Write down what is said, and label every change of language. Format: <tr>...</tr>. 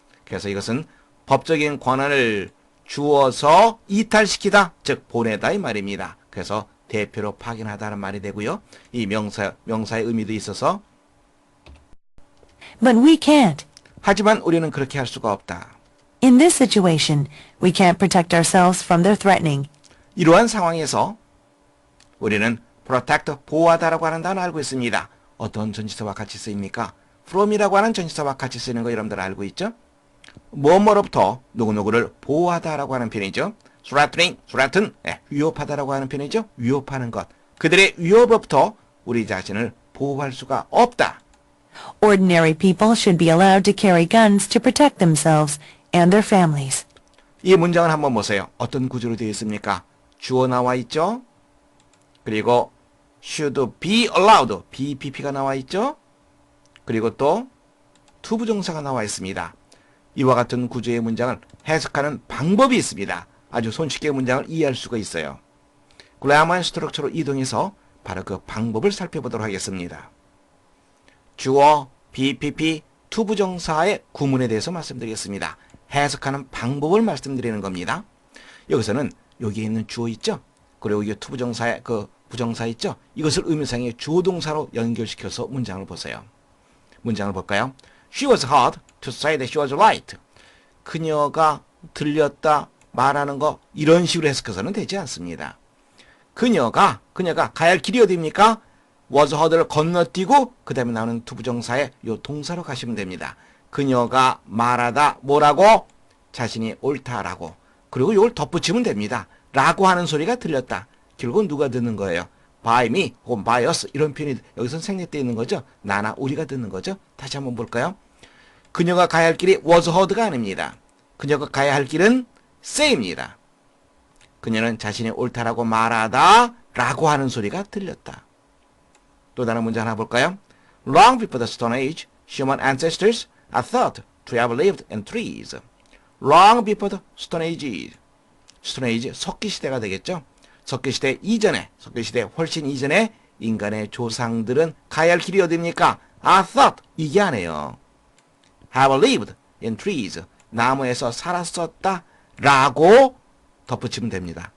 <ko>그래서 이것은 법적인 권한을 주어서 이탈시키다, 즉 보내다 이 말입니다. 그래서 대표로 파견하다는 말이 되고요. 이 명사의 의미도 있어서</ko> <en>But we can't.</en> <ko>하지만 우리는 그렇게 할 수가 없다.</ko> <en>In this situation, we can't protect ourselves from their threatening.</en> <ko>이러한 상황에서 우리는 protect, 보호하다라고 하는 단어 알고 있습니다. 어떤 전치사와 같이 쓰입니까? from이라고 하는 전치사와 같이 쓰는 거 여러분들 알고 있죠? 뭐뭐로부터 누구누구를 보호하다라고 하는 표현이죠. threaten, 위협하다라고 하는 표현이죠. 위협하는 것. 그들의 위협으로부터 우리 자신을 보호할 수가 없다.</ko> <en>Ordinary people should be allowed to carry guns to protect themselves and their families.</en> <ko>이 문장을 한번 보세요. 어떤 구조로 되어 있습니까? 주어 나와 있죠? 그리고</ko> <en>should be allowed,</en> <ko>BPP가 나와 있죠? 그리고 또 투부정사가 나와 있습니다. 이와 같은 구조의 문장을 해석하는 방법이 있습니다. 아주 손쉽게 문장을 이해할 수가 있어요. 그래머의 스트럭처로 이동해서 바로 그 방법을 살펴보도록 하겠습니다. 주어, BPP, 투부정사의 구문에 대해서 말씀드리겠습니다. 해석하는 방법을 말씀드리는 겁니다. 여기서는 여기에 있는 주어 있죠? 그리고 이게 투부정사의 그 부정사 있죠? 이것을 의미상의 주어동사로 연결시켜서 문장을 보세요. 문장을 볼까요?</ko> <en>She was hard to say that she was right.</en> <ko>그녀가 들렸다 말하는 거 이런 식으로 해석해서는 되지 않습니다. 그녀가 가야 할 길이 어디입니까?</ko> <en>was hard</en> <ko>를 건너뛰고 그 다음에 나오는 투부정사의 요 동사로 가시면 됩니다. 그녀가 말하다 뭐라고? 자신이 옳다라고. 그리고 이걸 덧붙이면 됩니다. 라고 하는 소리가 들렸다. 결국은 누가 듣는 거예요?</ko> <en>by me</en> <ko>혹은</ko> <en>by us</en> <ko>이런 표현이 여기서 생략되어 있는 거죠. 나나 우리가 듣는 거죠. 다시 한번 볼까요? 그녀가 가야 할 길이</ko> <en>was heard</en> <ko>가 아닙니다. 그녀가 가야 할 길은 say입니다. 그녀는 자신이 옳다라고 말하다 라고 하는 소리가 들렸다. 또 다른 문제 하나 볼까요?</ko> <en>Long before the Stone Age, human ancestors are thought to have lived in trees. Long before the Stone Age.</en> <ko>Stone Age, 석기시대가 되겠죠? 석기시대 이전에, 석기시대 훨씬 이전에 인간의 조상들은 가야 할 길이 어디입니까?</ko> <en>are thought,</en> <ko>이게 아니에요.</ko> <en>have lived in trees.</en> <ko>나무에서 살았었다 라고 덧붙이면 됩니다.</ko>